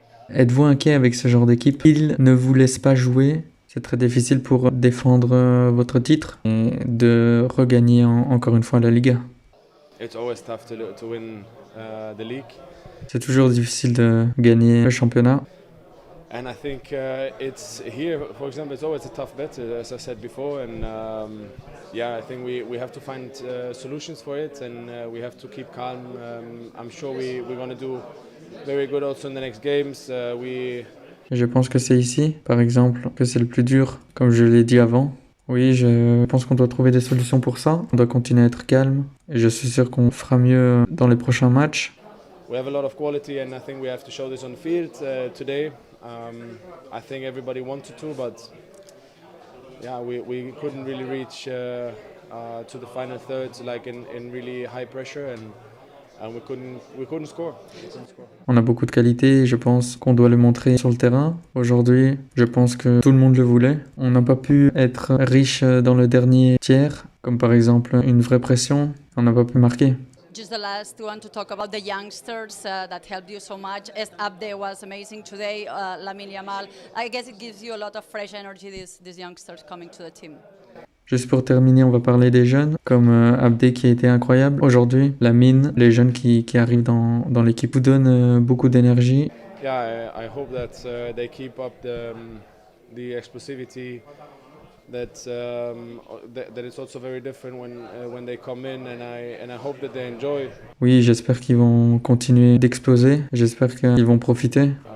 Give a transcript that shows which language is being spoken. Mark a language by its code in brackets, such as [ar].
[fr] Êtes-vous inquiet avec ce genre d'équipe? Ils ne vous laissent pas jouer. C'est très difficile pour défendre votre titre et de regagner encore une fois la Liga. [en] It's always tough to win the league. [fr] C'est toujours difficile de gagner le championnat. [en] And I think it's here, for example, it's always a tough bet, as I said before. And I think we have to find solutions for it, and we have to keep calm. I'm sure we're going to do very good also in the next games. [fr] Je pense que c'est ici, par exemple, que c'est le plus dur, comme je l'ai dit avant. Oui, je pense qu'on doit trouver des solutions pour ça. On doit continuer à être calme. Et je suis sûr qu'on fera mieux dans les prochains matchs. [en] We have a lot of quality, and I think we have to show this on the field today. I think everybody wanted to, but we couldn't really reach to the final third, like in really high pressure, and we couldn't score. [fr] On a beaucoup de qualité et je pense qu'on doit le montrer sur le terrain. Aujourd'hui, je pense que tout le monde le voulait. On n'a pas pu être riche dans le dernier tiers, comme par exemple une vraie pression. On n'a pas pu marquer. [en] Just the last one to talk about the youngsters that helped you so much. Abde was amazing today. Lamine Yamal. I guess it gives you a lot of fresh energy. These youngsters coming to the team. [fr] Juste pour terminer, on va parler des jeunes, comme Abde qui a été incroyable. Aujourd'hui, Lamine, les jeunes qui arrivent dans l'équipe vous donnent beaucoup d'énergie. [en] Yeah, I hope that they keep up the explosivity. That it's also very different when they come in, and I hope that they enjoy. [fr] Oui, j'espère qu'ils vont continuer d'exploser. J'espère qu'ils vont profiter.